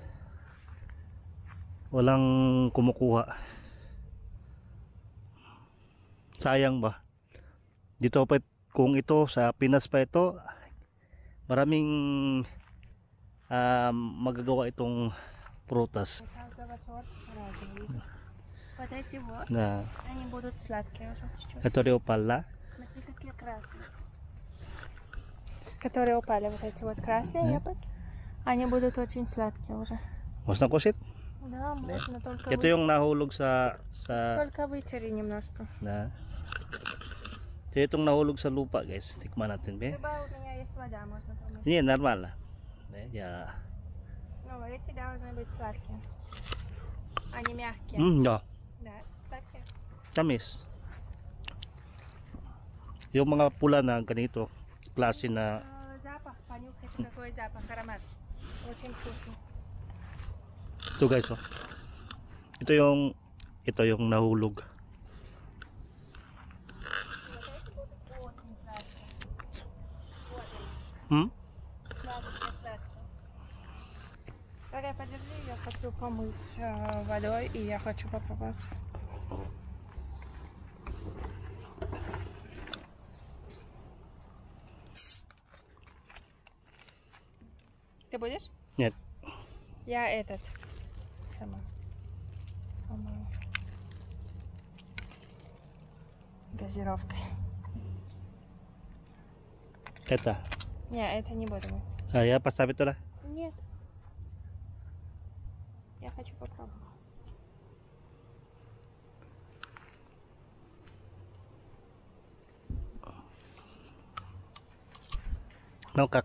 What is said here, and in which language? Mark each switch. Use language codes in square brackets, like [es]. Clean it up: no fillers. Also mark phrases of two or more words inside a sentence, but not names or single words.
[tl] Walang kumukuha. Sayang ba? Dito pa, kung ito sa Pinas pa ito, maraming magagawa itong prutas [ru] Вот эти вот, na они будут сладкие уже чуть-чуть. которые упала. Смотри, какие красные. Которые упали, вот эти вот красные яблоки. Они будут очень сладкие уже. Можно kusit? Да, можно, только [tl] Ito yung nahulog sa [ru] только вытери немножко. na. [tl] Ito itong nahulog sa lupa, guys. Tikman natin, be. [ru] Либо у меня есть вода, можно помыть. [tl] Hindi, normal. Ya. [ru] Ну, эти должны быть сладкие. Они мягкие. No. Да, сладкие. [tl] Tamis. Yung mga pula na ganito, klase na [ru] Запах, понюхайте, какой запах, аромат. Очень вкусный. [tl] ito, guys, oh. Ito yung nahulog. [ru] Вот эти будут очень сладкие. Вот они, Hmm? сладкие. Дарья, подержи, я хочу помыть водой, и я хочу попробовать. Ты будешь? Нет. Я этот сама помою. Газировкой. Это. Не, это не буду мыть. [tl] Ya, pasabi ito na. [ru] Нет. Я хочу попробовать. No, kak.